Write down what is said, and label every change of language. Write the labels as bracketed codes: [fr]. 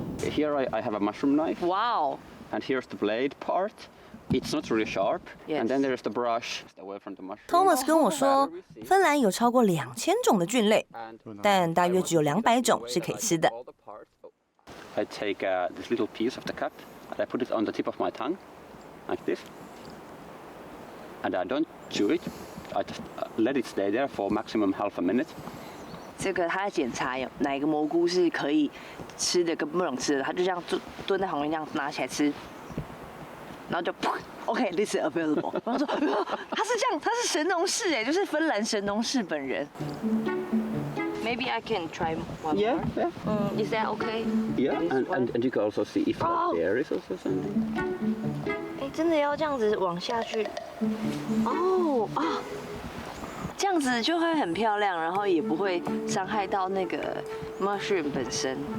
[en] here I have a mushroom knife. Wow. And here's the blade part. It's not really sharp. Yes. And then there's the brush away from the mushroom. [zh] Thomas 跟我说，芬兰有超过2000种的菌类，但大约只有200种是可以吃的。 [en] I take this little piece of the cup and I put it on the tip of my tongue, like this. And I don't chew it. I just let it stay there for maximum half a minute. [zh] 这个他在检查有哪一个蘑菇是可以吃的跟不能吃的，他就这样蹲在旁边这样拿起来吃，然后就噗 ，OK， [en] this is available。 [zh] 然后说他是这样，他是神农氏哎，就是芬兰神农氏本人。 [en] Maybe I can try one Yeah, more. yeah. Is that okay? Yeah, This one? and you can also see if there is also something. [zh] 哎，真的要这样子往下去。哦啊，这样子就会很漂亮，然后也不会伤害到那个 mushroom 本身。